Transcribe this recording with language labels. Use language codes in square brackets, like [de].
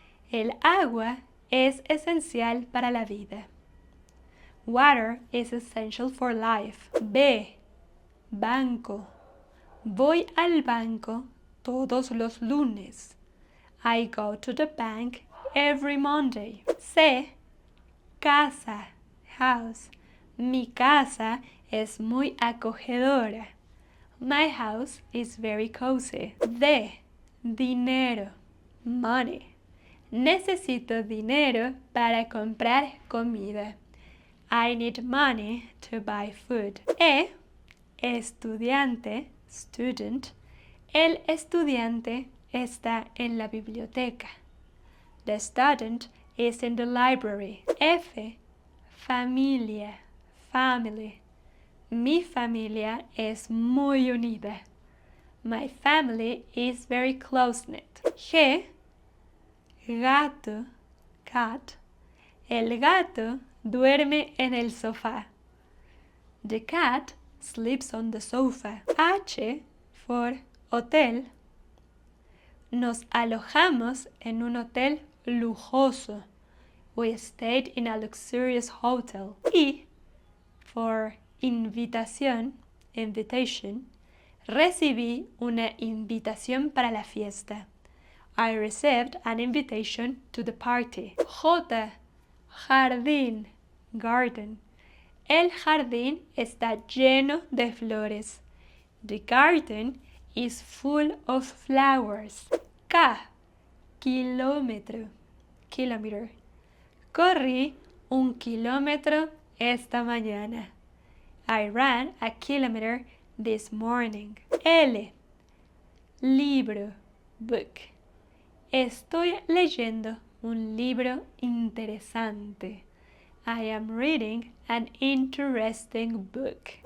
[es] El agua es esencial para la vida. [en] Water is essential for life. [es] B. Banco. Voy al banco todos los lunes. [en] I go to the bank every Monday. [es] C. Casa, house. Mi casa es muy acogedora. [en] My house is very cozy. D. Dinero, money. [es] Necesito dinero para comprar comida. [en] I need money to buy food. E. Estudiante, student. [es] El estudiante está en la biblioteca. [en] The student is in the library. F. [es] Familia, family. Mi familia es muy unida. [en] My family is very close-knit. [es] G. Gato, cat. El gato duerme en el sofá. [en] The cat sleeps on the sofa. H for hotel. [es] Nos alojamos en un hotel lujoso. [en] We stayed in a luxurious hotel. I for invitación, invitation. [es] Recibí una invitación para la fiesta. [en] I received an invitation to the party. [es] J. Jardín, garden. El jardín está lleno de flores. [en] The garden is full of flowers. [es] K. Kilómetro, kilometer. Corrí un kilómetro esta mañana. [en] I ran a kilometer this morning. [es] L. Libro, book. Estoy leyendo un libro interesante. [en] I am reading an interesting book.